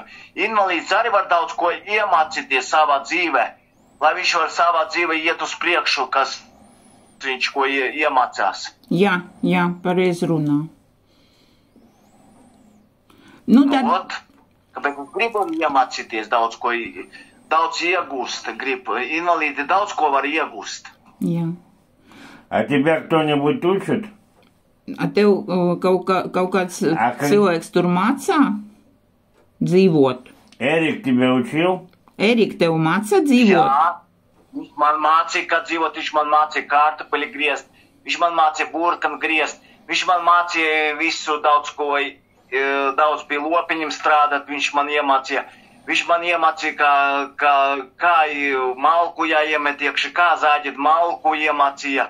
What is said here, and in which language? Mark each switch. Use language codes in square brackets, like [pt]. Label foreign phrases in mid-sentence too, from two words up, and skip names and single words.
[lv] Invalīds arī var daudz ko iemācīties savā dzīvē, lai viņš var savā dzīvē iet uz priekšu, kas viņš ko iemācās. Jā, pareizi runā. Nu, tad... Kāpēc gribam iemācīties daudz ko, daudz iegūst, invalīdi daudz ko var iegūst. Jā. [ru] А тебя кто-нибудь учит? [lv] A tev kaut kāds cilvēks tur mācā dzīvot? [ru] Эрик тебя учил? [lv] Erika tev mācā dzīvot? Jā, viņš man mācīja, kā dzīvot, viņš man mācīja kartupeļi griezt, viņš man mācīja burkanu griezt, viņš man mācīja visu daudz ko, daudz pie lopiņiem strādāt, viņš man iemācīja, kā malku jāiemet iekšā, kā zāģēt malku iemācīja.